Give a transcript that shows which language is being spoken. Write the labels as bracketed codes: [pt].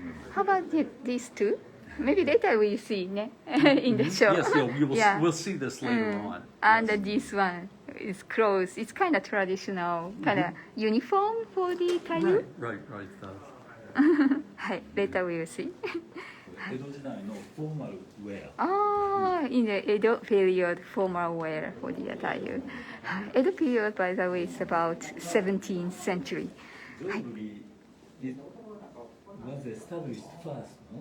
[en] How about these 2? Maybe later we'll see in the show. Yes, we'll see this later on. And this one is clothes. It's kind of traditional, kind of uniform for the Tayu. Right. はい、later we will see. [ja] 江戸時代のフォーマルウェア。 [en] In the Edo period, formal wear for the Tayu. Edo period, by the way, is about 17th century. ジョールリー was established first.